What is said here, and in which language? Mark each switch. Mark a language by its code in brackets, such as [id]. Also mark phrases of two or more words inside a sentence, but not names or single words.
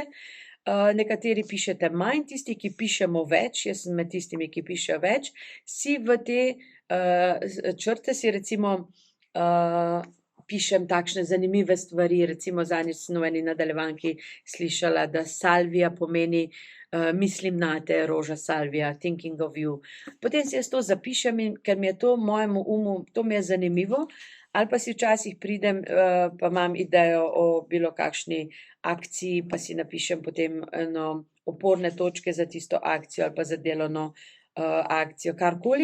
[sl] Nekateri pišete manj, tisti, ki pišemo več, jaz sem med tistimi, ki pišejo več, si v te črte si recimo pišem takšne zanimive stvari, recimo zadnjič sem v eni nadaljevanki slišala, da salvija pomeni mislim nate, roža salvija, [en] thinking of you. [sl] Potem si jaz to zapišem, in ker mi je to mojemu umu, to mi je zanimivo, ali pa si včasih pridem, pa imam idejo o bilo kakšni akciji, pa si napišem potem oporne točke za tisto akcijo ali pa za delovno akcijo, karkoli.